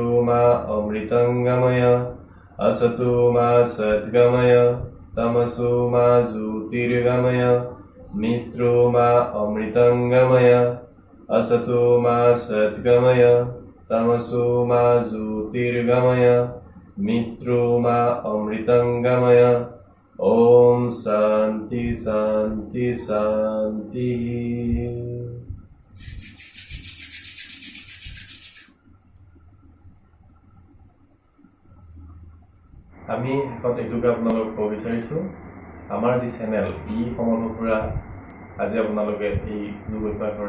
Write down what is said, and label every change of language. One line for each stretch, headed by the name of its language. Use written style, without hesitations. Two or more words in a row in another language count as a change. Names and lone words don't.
Sanskrit: मा अमृतंगमय असतो मा सद्गमय तमसो मा ज्योतिर्गमय मित्रो मा अमृतंगमय असतो मा सद्गमय तमसो मा ज्योतिर्गमय मित्रो मा अमृतंगमय ओम शांति शांति शांति
Assamese: আমি শেষত এইটোকে আপোনালোকক ক'ব বিচাৰিছোঁ আমাৰ যি চেনেল ই সমলপুৰা আজি আপোনালোকে এই যোগ অভ্যাসৰ